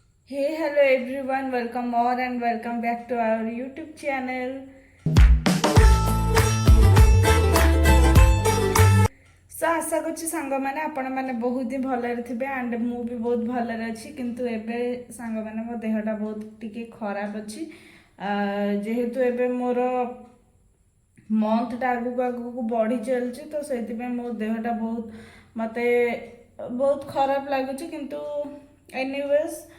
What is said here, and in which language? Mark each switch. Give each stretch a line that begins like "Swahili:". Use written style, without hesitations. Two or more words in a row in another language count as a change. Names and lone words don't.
English: Hey, hello everyone, welcome more and welcome back to our YouTube channel.
Odia: So ଆଶା କରଛି ସାଙ୍ଗ ମାନେ ଆପଣ ମାନେ ବହୁତ ହି ଭଲରେ ଥିବେ ଏଣ୍ଡ ମୁ ଭି ବହୁତ ଭଲରେ ଅଛି କିନ୍ତୁ ଏବେ ସାଙ୍ଗ ମାନେ ମୋ ଦେହଟା ବହୁତ ଟିକେ ଖରାପ ଅଛି ଯେହେତୁ ଏବେ ମୋର ମନ୍ଥ ଆଗୁ ଆଗୁ ବଢ଼ି ଚାଲୁଛି ତ ସେଥି ପାଇଁ ମୋ ଦେହଟା ବହୁତ ମତେ ବହୁତ ଖରାପ ଲାଗୁଛି କିନ୍ତୁ ଏନିୱେଜ